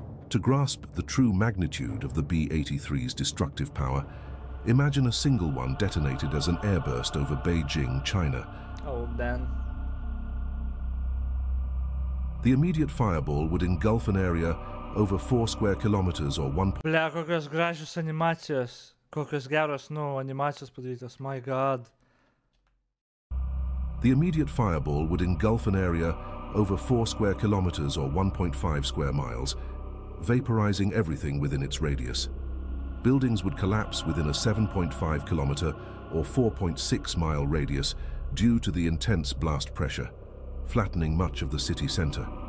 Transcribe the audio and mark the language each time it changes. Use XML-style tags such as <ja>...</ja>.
<en>To grasp the true magnitude of the B-83's destructive power, imagine a single one detonated as an airburst over Beijing, China. Oh, man. The immediate fireball would engulf an area over 4 square kilometers or 1.</en> <lt>Bля, kokios gražios animacijos. Kokios geros, animacijos padarytos.</lt> <en>My God. The immediate fireball would engulf an area over 4 square kilometers or 1.5 square miles, vaporizing everything within its radius. Buildings would collapse within a 7.5 kilometer or 4.6 mile radius due to the intense blast pressure, flattening much of the city center.</en>